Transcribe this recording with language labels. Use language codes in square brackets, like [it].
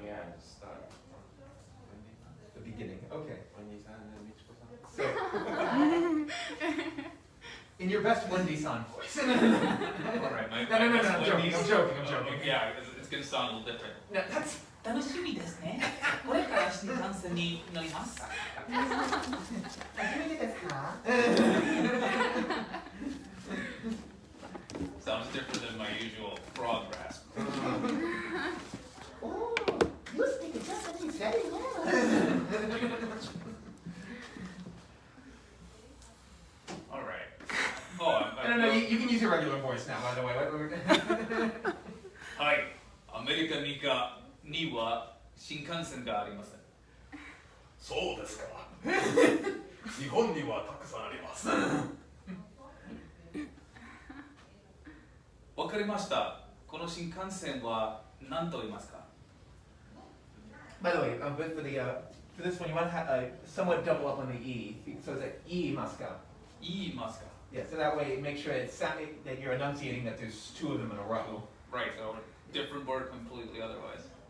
[en] Yeah, just start from The beginning. Okay. Wendy-san and Michiko-san. So, in your best Wendy-san voice. all right, my No, best I'm joking. Wendy's- I'm joking. I'm joking. Yeah, it's gonna sound a little different. No, that's. [ja] 楽しみですね。これから新幹線に乗ります。初めてですか? [en] Sounds different than my usual frog rasp. Oh, you speak Japanese very well. All right. Oh, No, you can use your regular voice now, by the way. [ja] はい。アメリカには新幹線がありません。そうですか。日本にはたくさんあります。わかりました。この新幹線は何と言いますか? [en] By the way, but for this one, you want to somewhat double up on the E, so it's like iimasu. [ja] 言いますか? [en] Yeah, so that way, make sure that you're enunciating that there's 2 of them in a row. Right, so different word completely otherwise.